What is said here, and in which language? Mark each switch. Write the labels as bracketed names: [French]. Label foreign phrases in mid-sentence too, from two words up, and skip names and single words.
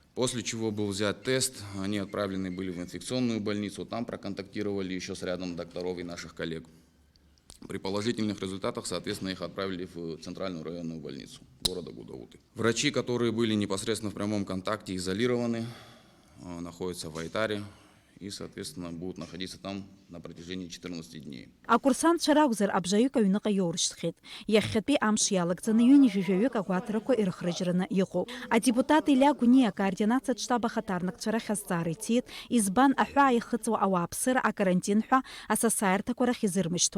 [Russian] После чего был взят тест, они отправлены были в инфекционную больницу, там проконтактировали еще с рядом докторов и наших коллег. При положительных результатах, соответственно, их отправили в центральную районную больницу города Гудауты. Врачи, которые были непосредственно в прямом контакте, изолированы, находятся в Айтаре и, соответственно, будут находиться там на протяжении 14 дней. [Abkhazian] Акурсантцәа ракәзар абжаҩык аҩныҟа иоуршьҭхьеит. Иахьатәи амш иалагӡаны ҩынҩажәаҩык агәаҭарақәа ирыхрыжьраны иҟоуп. Адепутат Илиа Гәыниа акоординациатә штаб ахаҭарнакцәа рахь азҵаара иҭиит, избан аҳәаа ихыҵуа ауааԥсыра акарантин ҳәа асасааирҭақәа рахь изырмышьҭуа.